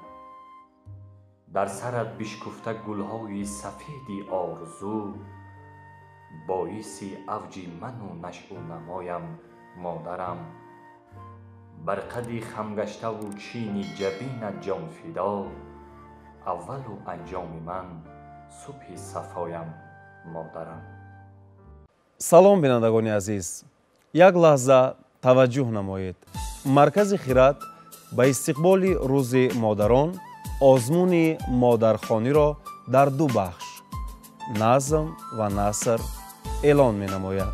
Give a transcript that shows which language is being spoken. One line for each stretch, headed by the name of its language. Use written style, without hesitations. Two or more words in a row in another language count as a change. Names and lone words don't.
Persian: در سرت بشکفته گلهای سفید آرزو باعث اوج من و نشو و نمایم مادرم. بر قد خم گشته و چین جبینت جان فدا، اول و انجام من صبح صفایم مادرم.
Tajik: салом бинандагони азиз, як лаҳза таваҷҷӯҳ намоед. маркази хират ба истиқболи рӯзи модарон озмуни модархониро дар ду бахш назм ва наср эълон менамояд.